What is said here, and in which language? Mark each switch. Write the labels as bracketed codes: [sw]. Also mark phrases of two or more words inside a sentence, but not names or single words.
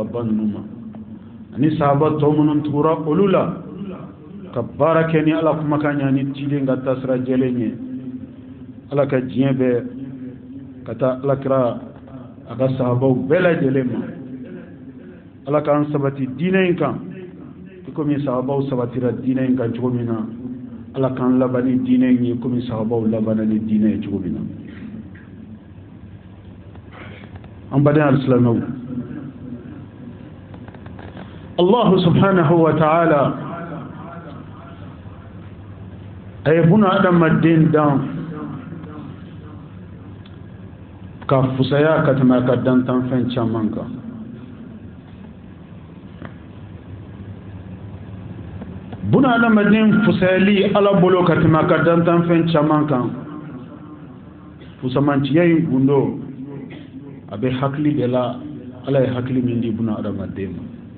[bm] ba ninnu ma ani sahaba tɔ minnu tugura olu la ka baara kɛ ni ala kumakan ɲa ni cilen ka taa sira jɛlen ye ala ka diɲɛ bɛɛ ka taa alakira a ka sahabaw bɛɛ lajɛlen ma ala k'an sabati diinɛ in kan i komi sahabaw sabatira diinɛ in kan cogo min na ala k'an laban ni diinɛ in ye komi sahabaw labanna ni diinɛ ye cogo min na an baden alisilamɛw [ar] الله سبحانه وتعالى [bm] a ye buna adamaden dan ka fusaya ka tɛmɛ a ka dantan fɛn caman kan buna adamaden fusayali ala bolo ka tɛmɛ a ka dantan fɛn caman kan fusamantiya in gundo a bɛ hakili de la ala ye hakili min di buna adamaden ma